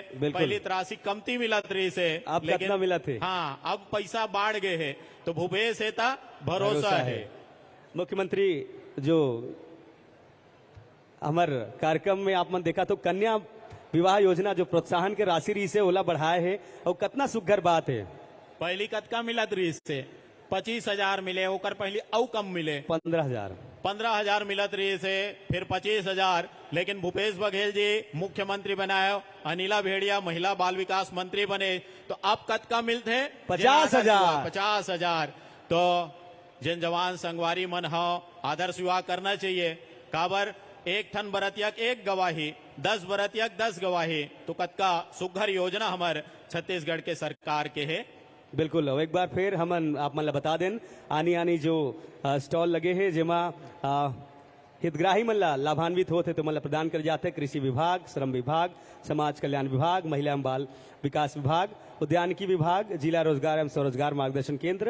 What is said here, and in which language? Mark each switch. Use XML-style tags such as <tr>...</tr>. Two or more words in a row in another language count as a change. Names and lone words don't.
<hne>पहली राशि कमती मिलत रही से, अब कितना मिला थे? हाँ, अब पैसा बाढ़ गए है, तो भूपेश है ता भरोसा है। मुख्यमंत्री जो हमार कार्यक्रम में आप मन देखा तो कन्या विवाह योजना जो प्रोत्साहन के राशि रही से ओला बढ़ाए है और कितना सुघर बात है। पहली कतका मिलत रही से 25,000 मिले, ओकर पहली औ कम मिले 15,000 मिलत रही से, फिर 25,000। लेकिन भूपेश बघेल जी मुख्यमंत्री बनाए, अनिला भेड़िया महिला बाल विकास मंत्री बने, तो अब कतका मिलते 50,000। तो जिन जवान संगवारी मन हो आदर्श विवाह करना चाहिए। काबर एक ठन बरतियक एक गवाही, 10 बरतियक 10 गवाही, तो कतका सुघर योजना हमारे छत्तीसगढ़ के सरकार के है। बिल्कुल, एक बार फिर हम आप मन बता दें आनी आनी जो स्टॉल लगे हैं जेमा हितग्राही मन लाभान्वित होते तो मतलब प्रदान कर जाते कृषि विभाग, श्रम विभाग, समाज कल्याण विभाग, महिला एवं बाल विकास विभाग, उद्यानिकी विभाग, जिला रोजगार एवं स्वरोजगार मार्गदर्शन केंद्र।</hne>